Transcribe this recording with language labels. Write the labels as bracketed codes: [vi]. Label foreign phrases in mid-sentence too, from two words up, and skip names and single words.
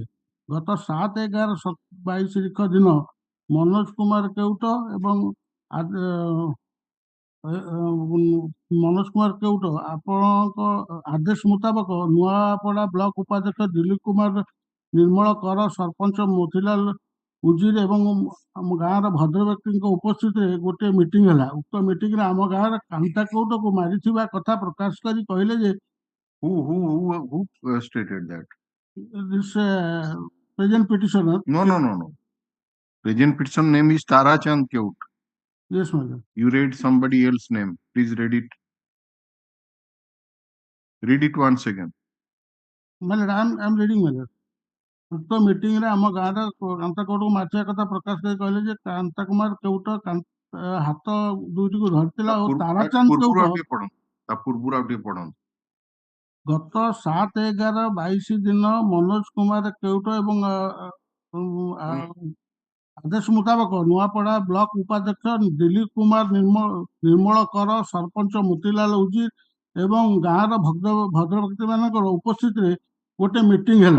[or] ଗତ 7/11/22 ଦିନ ମନୋଜ କୁମାର କେଉଟ ଏବଂ ମନୋଜ କୁମାର କେଉଟ ଆପଣଙ୍କ ଆଦେଶ ମୁତାବକ ନୂଆପଡ଼ା ବ୍ଲକ ଉପାଧ୍ୟକ୍ଷ ଦିଲ୍ଲୀପ କୁମାର ନିର୍ମଳ କର, ସରପଞ୍ଚ ମୋତିଲାଲ ଉଜିର ଏବଂ ଆମ ଗାଁର ଭଦ୍ର ବ୍ୟକ୍ତିଙ୍କ ଉପସ୍ଥିତିରେ ଗୋଟିଏ ମିଟିଂ ହେଲା। ଉକ୍ତ ମିଟିଂରେ ଆମ ଗାଁର କାନ୍ତା କେଉଟକୁ ମାରିଥିବା କଥା ପ୍ରକାଶ କରି କହିଲେ ଯେ [en] Who stated that? this present petitioner. No. Present petition name is Tara Chand Keut. Yes, madam. You read somebody else's name. Please read it. Read it once again. Madam, I'm reading, madam. [or] ଉକ୍ତ ମିଟିଂରେ ଆମ ଗାଁର କାନ୍ତା କେଉଟକୁ ମାରିଥିବା କଥା ପ୍ରକାଶ କରି କହିଲେ ଯେ କାନ୍ତା କୁମାର କେଉଟ ହାତ ଦୁଇଟିକୁ ଧରିଥିଲା ଓ ତାରାଚାନ୍ଦ କେଉଟ ତା ପୂର୍ବରୁ ଆଉ ଟିକେ ପଢନ୍ତୁ। ଗତ 7/11/22 ଦିନ ମନୋଜ କୁମାର କେଉଟ ଏବଂ ଆଦେଶ ମୁତାବକ ନୂଆପଡ଼ା ବ୍ଲକ ଉପାଧ୍ୟକ୍ଷ ଦିଲ୍ଲୀପ କୁମାର ନିର୍ମଳ କର, ସରପଞ୍ଚ ମୋତିଲାଲ ଉଜିର ଏବଂ ଗାଁର ଭଦ୍ରବ୍ୟକ୍ତି ମାନଙ୍କର ଉପସ୍ଥିତିରେ ଗୋଟେ ମିଟିଂ ହେଲା।